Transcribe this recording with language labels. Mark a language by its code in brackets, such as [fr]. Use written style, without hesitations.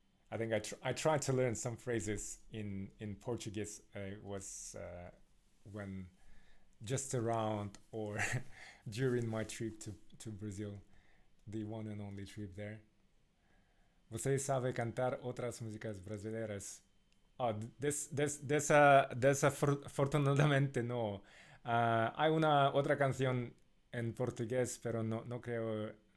[en] I think I tried to learn some phrases in Portuguese. Was when just around or during my trip to Brazil, the one and only trip there. [pt] Você sabe cantar outras músicas brasileiras? [es] Oh, desafortunadamente no. Hay una otra canción en portugués, pero no creo.